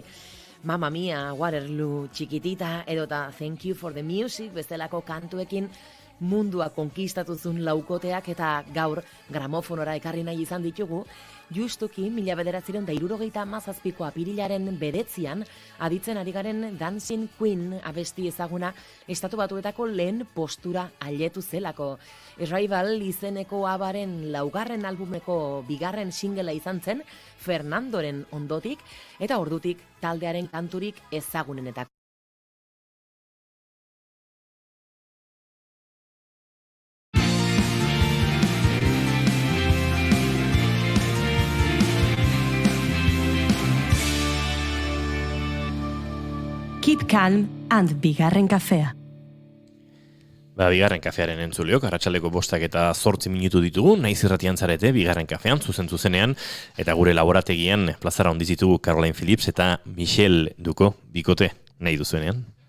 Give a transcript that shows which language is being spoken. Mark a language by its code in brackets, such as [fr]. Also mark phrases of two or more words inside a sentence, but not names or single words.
[eu] Mamma Mia, Waterloo, Chiquitita, edota Thank You for the Music bezalako kantuekin mundua konkistatuzun laukoteak eta gaur gramofonora ekarri nahi izan ditugu, justuki 1977ko apirilaren 9 aditzen ari garen Dancing Queen abesti ezaguna Estatu Batuetako lehen postura ailetu zelako. Arrival izeneko abaren 2. albumeko 2. singela izan zen Fernandoren ondotik eta ordutik taldearen kanturik ezagunenetako. [en] Keep Calm and [eu] Bigarren Kafea. Bigarren kafearen entzuleok, arratsaldeko 5 eta 8 minutu ditugu, naiz irratian zarete, Bigarren kafean, zuzenean, eta gure laborategian plazara ondizitugu Caroline Phillips eta Michel Duko, bikote, nahi duzuenean.